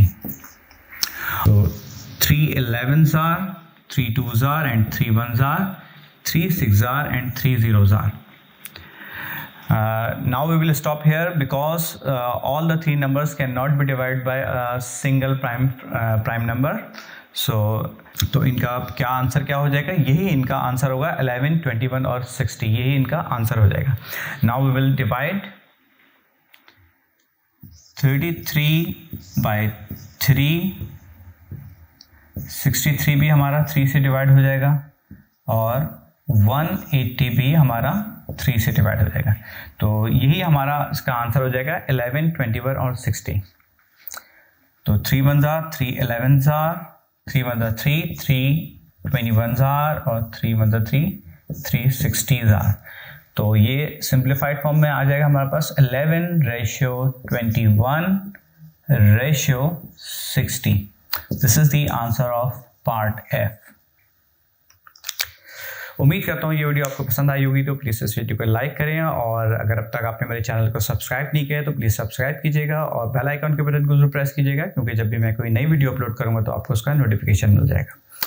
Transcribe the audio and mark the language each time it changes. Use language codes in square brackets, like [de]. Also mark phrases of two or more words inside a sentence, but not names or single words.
[en] So 3 11s are, 3 2s are and 3 1s are, 3 6s are and 3 zeros are. Now we will stop here because all the 3 numbers cannot be divided by a single prime number. [hi] So तो इनका क्या आंसर क्या हो जाएगा, यही इनका आंसर होगा 11 21 और 60, यही इनका आंसर हो जाएगा। [en] Now we will divide 33 by 3, [hi] 63 भी हमारा 3 से डिवाइड हो जाएगा और 180 भी हमारा 3 से डिवाइड हो जाएगा। तो यही हमारा इसका आंसर हो जाएगा 11 21 और 60। [en] तो 3 1s are, 3 11s are, 3 1s are 3, 3 21s are और 3 1s are 3, 3 60s are। [hi] तो ये [en] simplified form [hi] में आ जाएगा हमारे पास 11 रेशियो 21 रेशियो 60। [en] This is the answer of part F. [hi] उम्मीद करता हूँ ये वीडियो आपको पसंद आई होगी, तो प्लीज़ इस वीडियो को लाइक करें और अगर अब तक आपने मेरे चैनल को सब्सक्राइब नहीं किया तो प्लीज़ सब्सक्राइब कीजिएगा और [en] bell icon [hi] के बटन को जरूर प्रेस कीजिएगा, क्योंकि जब भी मैं कोई नई [en] video upload [hi] करूँगा तो आपको उसका नोटिफिकेशन मिल जाएगा।